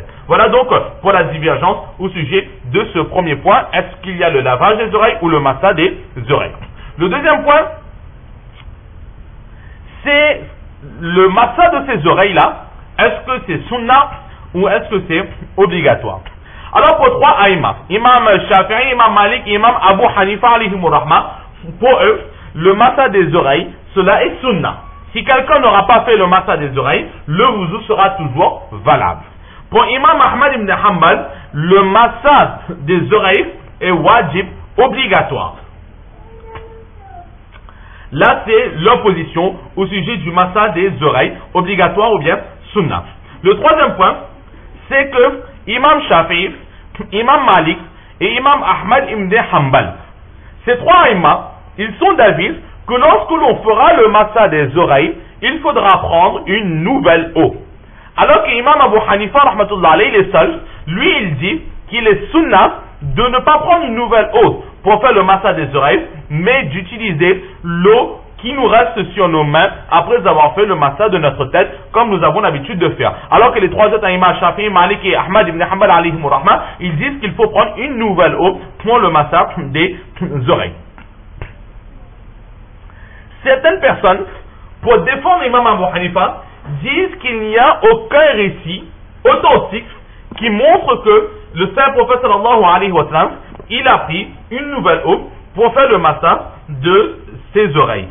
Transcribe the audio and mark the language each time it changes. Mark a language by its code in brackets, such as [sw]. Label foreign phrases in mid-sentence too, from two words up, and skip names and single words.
[fr] Voilà donc pour la divergence au sujet de ce premier point. Est-ce qu'il y a le lavage des oreilles ou le massage des oreilles? Le deuxième point, c'est le massage de ces oreilles-là. Est-ce que c'est sunnah ou est-ce que c'est obligatoire? Alors pour 3 aïmas, imam Shafi'i, imam Malik, imam Abu Hanifa [ar] عليهم الرحمة, [fr] pour eux, le massage des oreilles, cela est sunnah. Si quelqu'un n'aura pas fait le massage des oreilles, le wuzu sera toujours valable. Pour imam Ahmad ibn Hanbal, le massage des oreilles est wajib, obligatoire. Là, c'est l'opposition au sujet du massage des oreilles, obligatoire ou bien sunnah. Le troisième point, c'est que imam Shafi'i, imam Malik et imam Ahmad ibn Hanbal, ces 3 imams, ils sont d'avis que lorsque l'on fera le massage des oreilles, il faudra prendre une nouvelle eau. Alors que l'imam Abu Hanifa, [ar] رحمة الله عليه, [fr] il est seul, lui il dit qu'il est sunnah de ne pas prendre une nouvelle eau pour faire le massage des oreilles, mais d'utiliser l'eau qui nous reste sur nos mains après avoir fait le massage de notre tête, comme nous avons l'habitude de faire. Alors que les 3 autres imams, Shafi'i, Malik et Ahmad ibn Hanbal [ar] عليهم الرحمة, [fr] ils disent qu'il faut prendre une nouvelle eau pour le massage des oreilles. Certaines personnes, pour défendre l'imam Abu Hanifa, disent qu'il n'y a aucun récit authentique qui montre que le saint prophète [ar] صلى الله عليه وسلم, [fr] il a pris une nouvelle eau pour faire le massage de ses oreilles.